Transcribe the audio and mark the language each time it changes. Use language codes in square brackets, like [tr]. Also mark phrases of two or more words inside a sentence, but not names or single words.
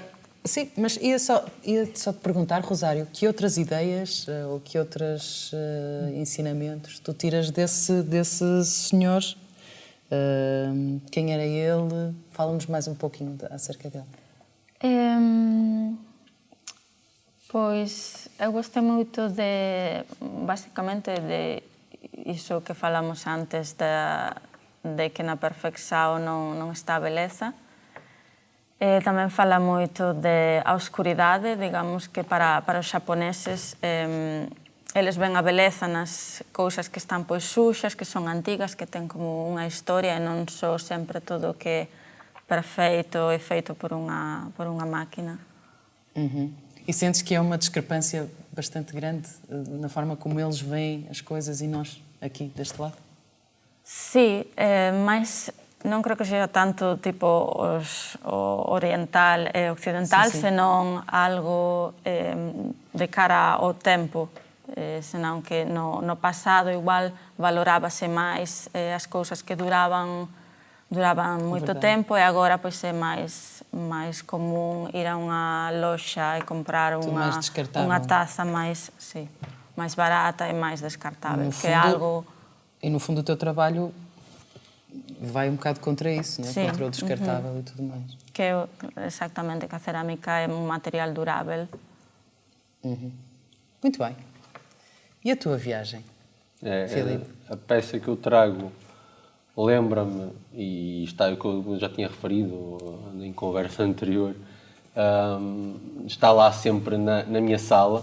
[pt] Sim, mas ia só te perguntar, Rosário, que outras ideias ou que outros ensinamentos tu tiras desse senhor? Quem era ele? Fala-nos mais um pouquinho acerca dele. [gl] Pois, eu gostei moito basicamente, de iso que falamos antes, de que na perfección non está a beleza. Tamén fala moito de a oscuridade, digamos que para os xaponeses eles ven a beleza nas cousas que están pois suxas, que son antigas, que ten como unha historia e non só sempre todo o que é perfeito e feito por unha máquina. [pt] E sentes que é uma discrepância bastante grande na forma como eles veem as coisas e nós aqui deste lado? [gl] Sí, mas non creo que seja tanto tipo o oriental e occidental, senón algo de cara ao tempo. Senón que no pasado igual valorábase máis as cousas que duraban moito tempo e agora pois é máis común ir a unha loxa e comprar unha taza máis barata e máis descartável, que é algo... [pt] E no fundo o teu trabalho vai um bocado contra isso, não é? Contra o descartável e tudo mais. [gl] Que é exactamente que a cerámica é un material durável [pt] Muito bem. E a tua viagem? Filipe? A peça que eu trago lembra-me, e está o que eu já tinha referido em conversa anterior, está lá sempre na minha sala.